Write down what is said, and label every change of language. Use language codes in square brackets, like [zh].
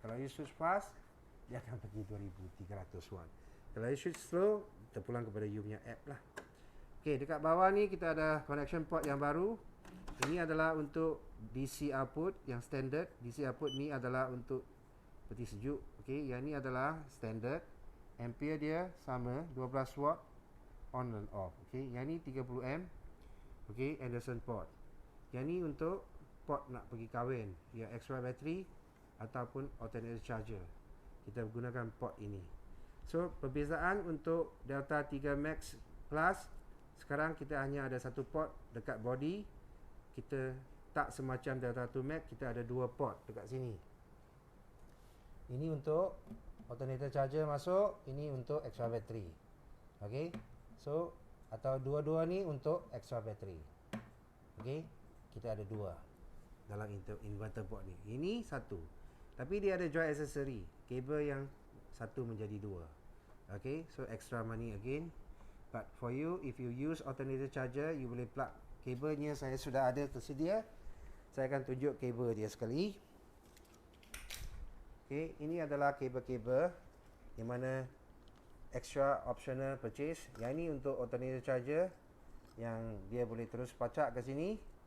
[ms] Kalau [en] you switch fast, [ms] dia akan pergi 2300 watt. Kalau [en] you switch slow, [ms] terpulang kepada you punya app lah. Okey, dekat bawah ni kita ada connection port yang baru. Ini adalah untuk DC output yang standard. DC output ni adalah untuk peti sejuk. Okey, yang ni adalah standard. Ampere dia sama 12 watt [en] on and off. [ms] Okey, yang ni 30 amp. Okey, Anderson port. Yang ni untuk port nak pergi kahwin, yang extra battery ataupun alternator charger. Kita gunakan port ini. So, perbezaan untuk Delta 3 Max Plus, sekarang kita hanya ada satu port dekat body. Kita tak semacam Delta 2 Max, kita ada dua port dekat sini. Ini untuk alternator charger masuk, ini untuk extra battery. Okey. So, atau dua-dua ni untuk extra battery. Okey. Kita ada dua dalam inverter board ni. Ini satu. Tapi dia ada joint accessory, kabel yang satu menjadi dua. [en] Okay, so extra money again. But for you, if you use alternator charger, you [ms] boleh plug kabelnya. Saya sudah ada tersedia. Saya akan tunjuk kabel dia sekali. Okay, ini adalah kabel-kabel yang mana [en] extra optional purchase. [ms] Yang ini untuk alternator charger yang dia boleh terus pacak ke sini.